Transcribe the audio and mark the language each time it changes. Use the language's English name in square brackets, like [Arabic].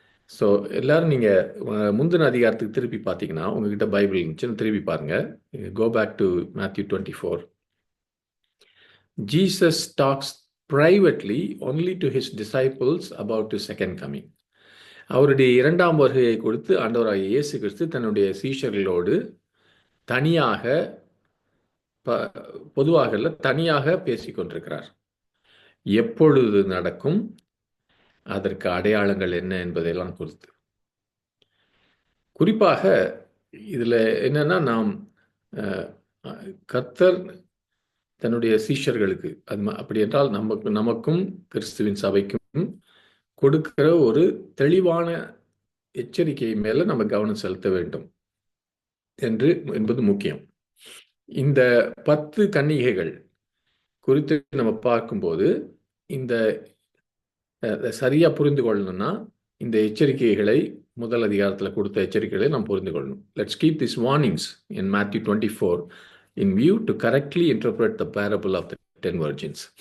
[Tamil] So எல்லாரும் நீங்கள் முந்தின அதிகாரத்துக்கு திருப்பி பார்த்தீங்கன்னா, உங்ககிட்ட பைபிள் இருந்துச்சுன்னு திருப்பி பாருங்கள். [English] Go back to Matthew 24. Jesus talks privately only to his disciples about his second coming. [Tamil] அவருடைய 2ஆம் வருகையை கொடுத்து ஆண்டவராகிய இயேசு கிறிஸ்து தன்னுடைய சீஷர்களோடு தனியாக, பொதுவாக தனியாக பேசிக்கொண்டிருக்கிறார். எப்பொழுது நடக்கும், அதற்கு அடையாளங்கள் என்ன என்பதையெல்லாம் குறித்து. குறிப்பாக இதில் என்னன்னா, நாம் கர்த்தர் தன்னுடைய சீஷர்களுக்கு அப்படி என்றால் நமக்கும் கிறிஸ்துவின் சபைக்கும் கொடுக்கிற ஒரு தெளிவான எச்சரிக்கை மேல நம்ம கவனம் செலுத்த வேண்டும் என்பது முக்கியம். இந்த 10 கன்னிகைகள் குறித்து நம்ம பார்க்கும்போது இந்த சரியா புரிந்து கொள்ளணும்னா இந்த எச்சரிக்கைகளை, முதல் அதிகாரத்தில் கொடுத்த எச்சரிக்கைகளை நாம் புரிந்து கொள்ளணும். [English] Let's keep this warnings in Matthew 24 in view to correctly interpret the parable of the 10 virgins.